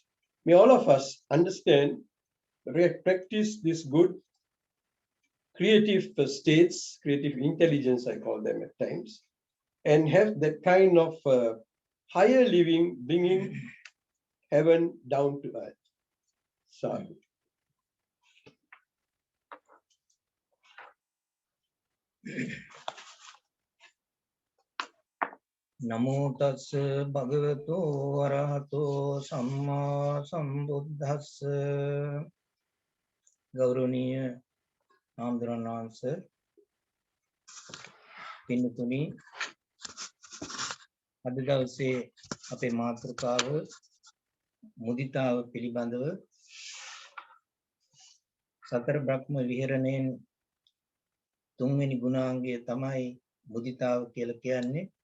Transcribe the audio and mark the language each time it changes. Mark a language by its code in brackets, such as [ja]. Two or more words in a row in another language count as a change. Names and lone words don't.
[en] May all of us understand, practice this good creative states, creative intelligence, I call them at times, and have that kind of higher living, bringing heaven down to earth. [pi] Sadhu. Namo tassa bhagavato arahato samma sambuddhassa. [si] ගෞරවනීය ආදරණ වහන්සේ පින්තුනි අද දවසේ අපේ මාතෘකාව මුදිතාව පිළිබඳව සතර බ්‍රහ්ම විහරණයෙන් තුන්වෙනි ගුණාංගය තමයි මුදිතාව කියලා කියන්නේ.